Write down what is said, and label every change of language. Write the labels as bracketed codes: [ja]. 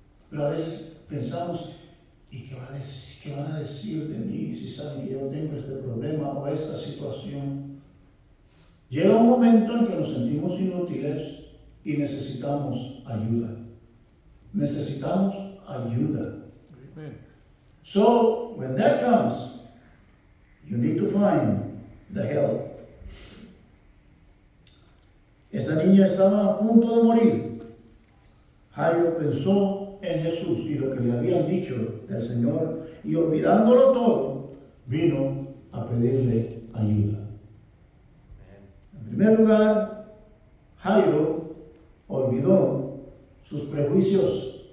[es] Pero a veces pensamos, ¿y qué van a decir de mí si saben que yo tengo este problema o esta situación? Llega un momento en que nos sentimos inútiles y necesitamos ayuda. Necesitamos ayuda. [en] Amen. So, when that comes, you need to find the help. [es] Esta niña estaba a punto de morir. Jairo pensó en Jesús y lo que le habían dicho del Señor, y olvidándolo todo, vino a pedirle ayuda. En primer lugar, Jairo olvidó sus prejuicios.